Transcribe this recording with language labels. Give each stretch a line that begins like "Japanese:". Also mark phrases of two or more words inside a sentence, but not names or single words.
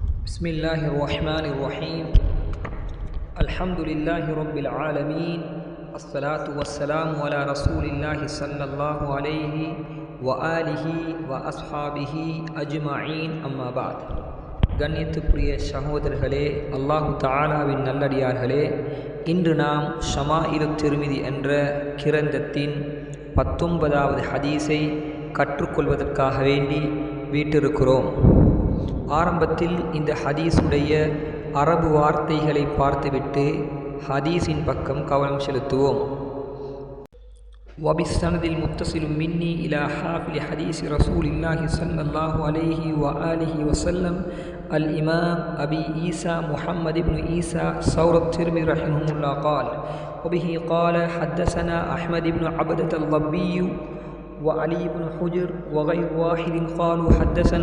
Arabic: بسم الله الرحمن الرحيم الحمد لله رب العالمين الصلاة والسلام على رسول الله صلى الله عليه وآله وأصحابه أجمعين أما بعد
Tamil: கண்ணியத்துக்குரிய சகோதரர்களே, அல்லாஹு தஆலாவின் நல்லடியார்களே, இன்று நாம் ஷமாயிலு திர்மிதி என்ற கிரந்தத்தின் 19வது ஹதீஸை கற்றுக்கொள்வதற்காக வேண்டி வீட்டிருக்கிறோம். ஆரம்பத்தில் இந்த ஹதீஸுடைய அரபு வார்த்தைகளை பார்த்துவிட்டு ஹதீஸின் பக்கம் கவனம் செலுத்துவோம்.
Arabic: وبالسند المتصل مني إلى حافل حديث رسول الله صلى الله عليه وآله وسلم الإمام أبي عيسى محمد بن عيسى ثور الترمذي رحمه الله قال وبه قال حدثنا أحمد بن عبدة الضبي وعلي بن حجر وغير واحد قالوا حدثنا